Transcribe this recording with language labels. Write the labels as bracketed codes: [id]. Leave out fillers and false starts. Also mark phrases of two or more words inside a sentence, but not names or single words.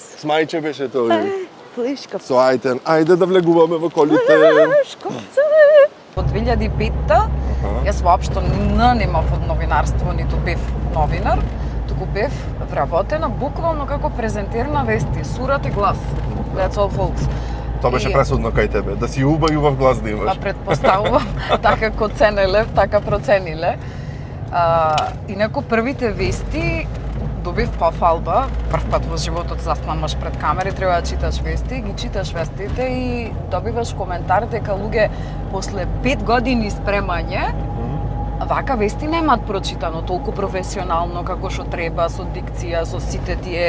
[mk] Смајче беше тој. Плишка. Со ајтен, ајде да влегуваме во колите. Од 2005-та, јас воопшто немав од новинарство, ниту бев новинар, туку бев вработена буквално како презентер на вести, сурат и глас. [en] That's all folks. [mk] Тоа беше пресудно кај тебе, да си убав и убав глас да имаш. Предпоставувам, така ко ценеле, така процениле. Инаку првите вести добив пофалба, прв пат во животот застануваш пред камери, треба да читаш вести, ги читаш вестите и добиваш коментар дека луѓе после 5 години спремање вака вести немаат прочитано толку професионално како што треба, со дикција, со сите тие